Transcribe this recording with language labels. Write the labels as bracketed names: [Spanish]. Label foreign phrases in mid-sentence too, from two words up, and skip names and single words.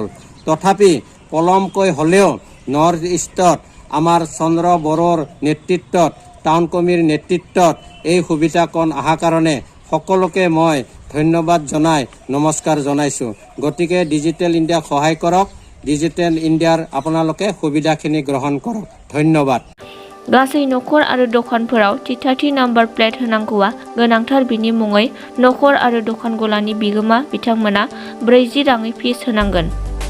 [Assamese] তথাপি পলমকৈ হ'লেও নৰ্থ ইষ্টত আমাৰ চন্দ্ৰ বড়োৰ নেতৃত্বত টাউন কমিটিৰ নেতৃত্বত এই সুবিধাকণ অহাৰ কাৰণে সকলোকে মই ধন্যবাদ জনাই নমস্কাৰ জনাইছোঁ। গতিকে ডিজিটেল ইণ্ডিয়াক সহায় কৰক, ডিজিটেল ইণ্ডিয়াৰ আপোনালোকে সুবিধাখিনি গ্ৰহণ কৰক। ধন্যবাদ। [Bodo] गासै नखर आरो दखानफोराव थिथाथि नाम्बार प्लेट होनांगौआ गोनांथार। बिनि मुङै नखर आरो दखान गलानि बिगोमा बिथांमोना 40 राङै फिस होनांगोन।